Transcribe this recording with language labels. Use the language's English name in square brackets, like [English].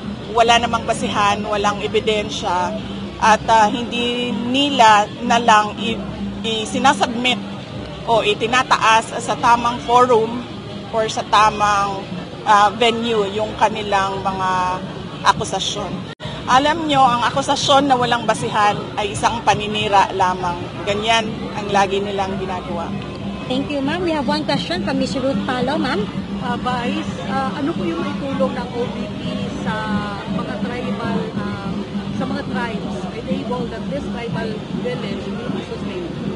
[Filipino] wala namang basihan, walang ebidensya at hindi nila na lang sinasubmit o itinataas sa tamang forum or sa tamang venue yung kanilang mga akusasyon. Alam nyo, ang akusasyon na walang basihan ay isang paninira lamang. Ganyan ang lagi nilang ginagawa. [English] Thank you, ma'am. We have one question from Ms. Ruth Palo, ma'am. [Filipino] Vice, ano po yung maitulong ng OVP sa mga tribal, sa mga tribes, [English] enable that this tribal village will be sustained?